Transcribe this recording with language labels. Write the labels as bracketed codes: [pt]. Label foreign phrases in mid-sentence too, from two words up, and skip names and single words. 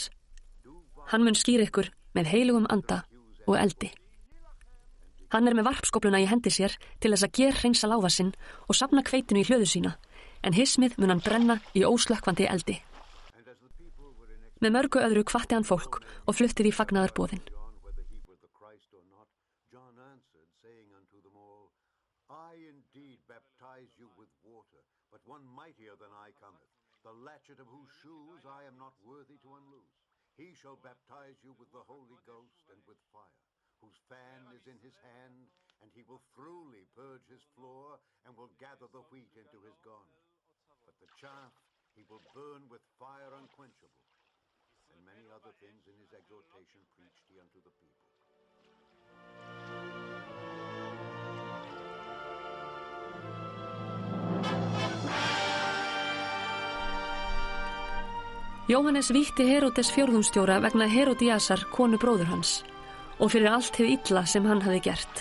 [is] Hann mun skýra ykkur með heilugum anda og eldi. Hann er með varpskopluna í hendi sér til þess að gerhreinsa láfa sinn og safna hveitinu í hlöðu sína, en hismið mun hann brenna í óslökkvandi eldi. Með mörgu öðru hvatti hann fólk og flutti því fagnaðarboðin. [en] The latchet of whose shoes I am not worthy to unloose. He shall baptize you with the Holy Ghost and with fire, whose fan is in his hand, and he will thoroughly purge his floor, and will gather the wheat into his garner. But the chaff he will burn with fire unquenchable. And many other things in his exhortation preached he unto the people. [is] Jóhannes vítti Heródes fjórðungsstjóra vegna Herodíasar, konu bróður hans, og fyrir allt hið illa sem hann hafði gert.